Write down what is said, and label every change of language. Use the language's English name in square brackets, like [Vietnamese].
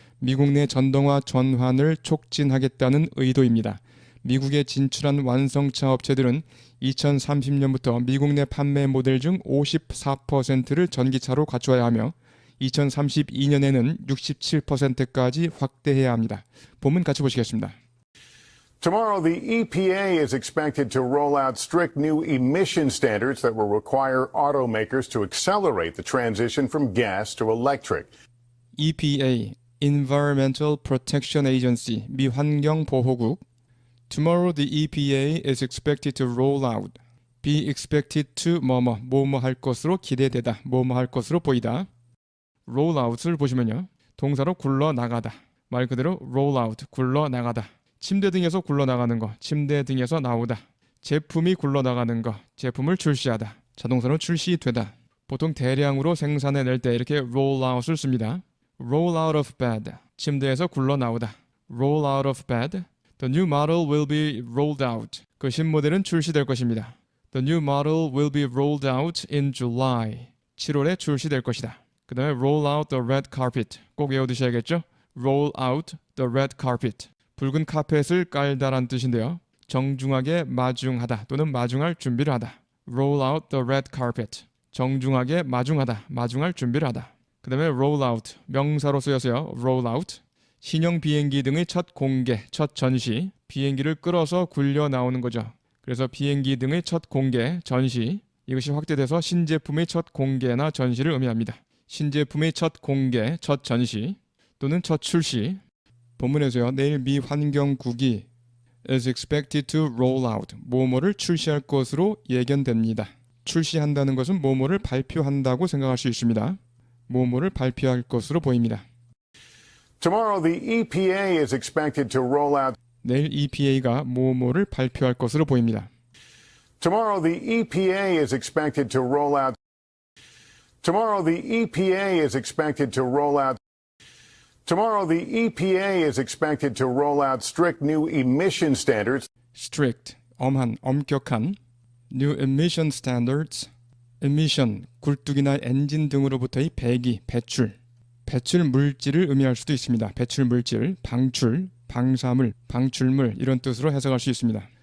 [Korean] 미국 내 전동화 전환을 촉진하겠다는 의도입니다. 미국에 진출한 완성차 업체들은 2030년부터 미국 내 판매 모델 중 54%를 전기차로 갖추어야 하며 2032년에는 67%까지 확대해야 합니다. 본문 같이 보시겠습니다. [English] Tomorrow, the EPA is expected to roll out strict new emission standards that will require automakers to accelerate the transition from gas to electric. EPA, Environmental Protection Agency, [Korean] 미 환경보호국. [English] Tomorrow the EPA is expected to roll out. Be expected to [Korean] 뭐뭐 할 것으로 기대되다, 뭐뭐 할 것으로 보이다. roll out을 보시면요. 동사로 굴러나가다. 말 그대로 roll out, 굴러나가다. 침대 등에서 굴러나가는 거, 침대 등에서 나오다. 제품이 굴러나가는 거, 제품을 출시하다. 자동차로 출시되다. 보통 대량으로 생산해낼 때 이렇게 roll out을 씁니다. [English] roll out of bed. [Korean] 침대에서 굴러 나오다. [English] roll out of bed. The new model will be rolled out. [Korean] 그 신모델은 출시될 것입니다. [English] The new model will be rolled out in July. [Korean] 7월에 출시될 것이다. 그 다음에 [English] roll out the red carpet. [Korean] 꼭 외워두셔야겠죠? [English] roll out the red carpet. [Korean] 붉은 카펫을 깔다란 뜻인데요. 정중하게 마중하다 또는 마중할 준비를 하다. [English] roll out the red carpet. [Korean] 정중하게 마중하다, 마중할 준비를 하다. 그 다음에 roll out, 명사로 쓰여서요. [English] roll out. [Korean] 신형 비행기 등의 첫 공개, 첫 전시. 비행기를 끌어서 굴려 나오는 거죠. 그래서 비행기 등의 첫 공개, 전시. 이것이 확대돼서 신제품의 첫 공개나 전시를 의미합니다. 신제품의 첫 공개, 첫 전시 또는 첫 출시. 본문에서요. 내일 미 환경국이 [English] is expected to roll out. [Korean] 뭐뭐를 출시할 것으로 예견됩니다. 출시한다는 것은 뭐뭐를 발표한다고 생각할 수 있습니다. 뭐뭐를 발표할 것으로 보입니다. [English] Tomorrow, the EPA is expected to roll out. 내일 EPA가 뭐뭐를 발표할 것으로 보입니다. Tomorrow, the EPA is expected to roll out. Tomorrow, the EPA is expected to roll out. Tomorrow, the EPA is expected to roll out strict new emission standards. strict, [Korean] 엄한, 엄격한 [English] new emission standards. [Korean] emission, 굴뚝이나 엔진 등으로부터의 배기, 배출. 배출 물질을 의미할 수도 있습니다. 배출 물질, 방출, 방사물, 방출물 이런 뜻으로 해석할 수 있습니다.